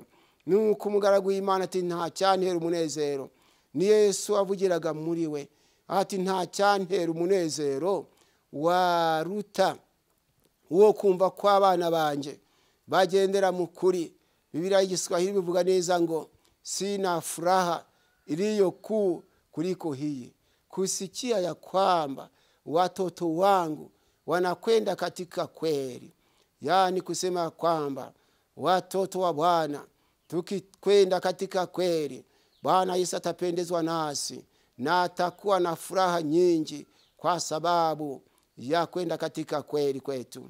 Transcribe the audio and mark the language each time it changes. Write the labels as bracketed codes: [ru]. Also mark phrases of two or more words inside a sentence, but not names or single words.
[rw] Nuko umugaragu w'Imana ati nta cyantera umunezero. Ni Yesu avugiraga muri we ati nta cyantera umunezero waruta uwo kumva ko abana banje bagendera mu kuri. Biblia y'Igiswahili bivuga neza ngo [sw] sina furaha iliyo kuu kuliko hii, kusikia ya kwamba watoto wangu wanakwenda katika kweli. Yani kusema kwamba watoto wa Bwana tukikwenda katika kweli, Bwana Yesu atapendezwa nasi na atakuwa na furaha nyingi kwa sababu ya kwenda katika kweli kwetu.